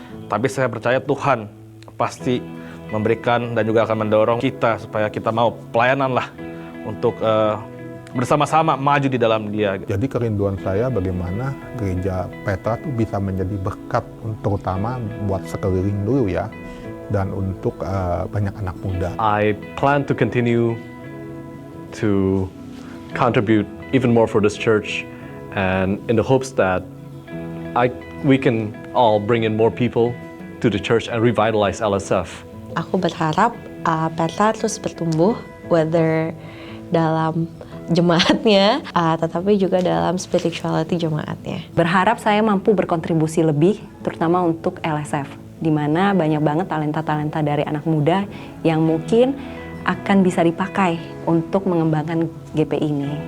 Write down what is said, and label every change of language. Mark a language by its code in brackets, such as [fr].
[id] Tapi saya percaya Tuhan pasti memberikan dan juga akan mendorong kita supaya kita mau pelayanan lah untuk bersama-sama maju di dalam Dia. Jadi kerinduan saya bagaimana gereja Petra tuh bisa menjadi berkat, terutama buat sekeliling dulu ya, dan untuk banyak anak muda. [en] I plan to continue to contribute even more for this church, and in the hopes that we can all bring in more people to the church and revitalize LSF. [id] Aku berharap Petra terus bertumbuh, whether dalam jemaatnya, tetapi juga dalam spirituality jemaatnya. Berharap saya mampu berkontribusi lebih, terutama untuk LSF, di mana banyak banget talenta-talenta dari anak muda yang mungkin akan bisa dipakai untuk mengembangkan GPI ini.